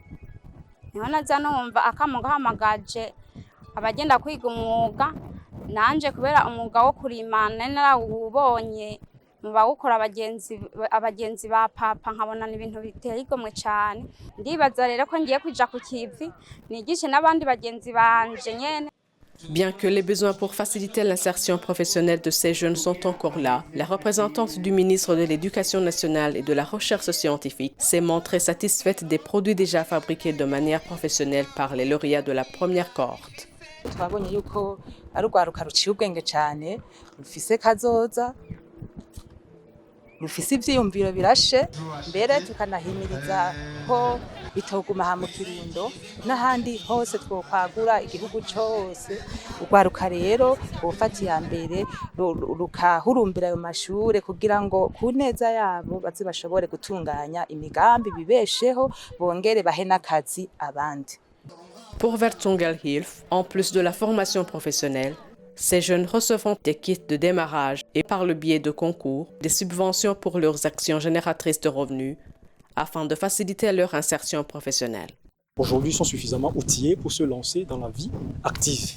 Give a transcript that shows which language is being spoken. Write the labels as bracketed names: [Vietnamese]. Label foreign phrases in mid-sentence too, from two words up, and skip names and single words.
[Rundi] Niho naza numva akamo gahamagaje abagenda kwiga umwuga, nanje kubera umwuga wo kurima nari narawubonye mu bawukora abagenzi ba papa, nkabona ibintu biteye igomwe cane. Ndibaza rero ko ngiye kuja ku kivi nigishe n'abandi bagenzi banje nyene. [French] Bien que les besoins pour faciliter l'insertion professionnelle de ces jeunes sont encore là, la représentante du ministre de l'Éducation nationale et de la recherche scientifique s'est montrée satisfaite des produits déjà fabriqués de manière professionnelle par les lauréats de la première cohorte. [Rundi] Twabonye yuko ari urwaruka ruciye ubwenge cyane, rufise kazoza, rufise ivyiyumviro birashe, mbere tukanahimiriza ko bitoguma mu Kirundo n'ahandi hose twokwagura igihugu cyose. Urwaruka rero bufatiye mbere rukahurumbira ayo mashure kugira ngo ku neza yabo baze bashobore gutunganya imigambi bibesheho, bongere bahe n'akazi abandi. [French] Pour Vertungelhilfe, en plus de la formation professionnelle, ces jeunes recevront des kits de démarrage et par le biais de concours, des subventions pour leurs actions génératrices de revenus afin de faciliter leur insertion professionnelle. Aujourd'hui, ils sont suffisamment outillés pour se lancer dans la vie active.